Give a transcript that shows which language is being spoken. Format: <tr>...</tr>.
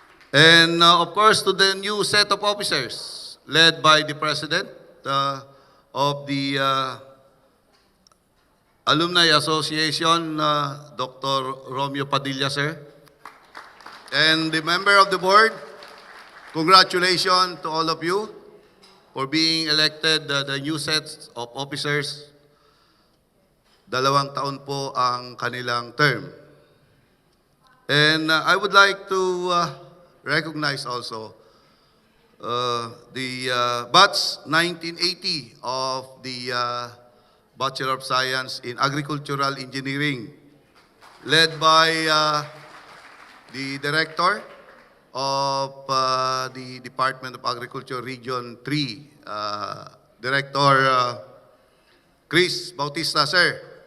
<en>And of course, to the new set of officers, led by the President of the Alumni Association, Dr. Romeo Padilla, sir. And the member of the board, congratulations to all of you for being elected the new sets of officers.</en> <tl>2 taon po ang kanilang term.</tl> <en>And I would like to recognize also the batch 1980 of the Bachelor of Science in Agricultural Engineering, led by the Director of the Department of Agriculture Region 3, Director Chris Bautista, sir.</en>